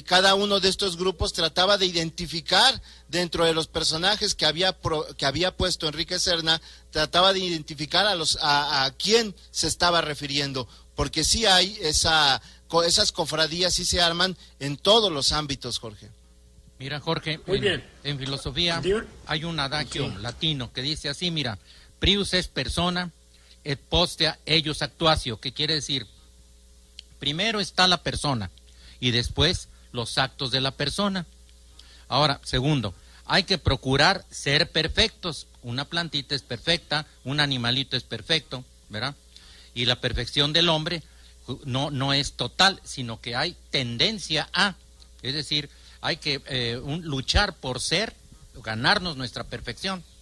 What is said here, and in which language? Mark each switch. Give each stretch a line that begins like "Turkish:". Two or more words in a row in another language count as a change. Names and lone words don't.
Spanish: Cada uno de estos grupos trataba de identificar dentro de los personajes que había puesto Enrique Serna, trataba de identificar a quién se estaba refiriendo, porque sí hay esas cofradías, sí se arman en todos los ámbitos, Jorge. Mira, Jorge, Muy bien. En filosofía hay un adagio latino que dice así, mira,
Latin: prius est persona, et postea eius actuatio,
Spanish: que quiere decir, primero está la persona y después los actos de la persona. Ahora, segundo, hay que procurar ser perfectos. Una plantita es perfecta, un animalito es perfecto, ¿verdad? Y la perfección del hombre no es total, sino que hay tendencia a, es decir, hay que luchar por ganarnos nuestra perfección.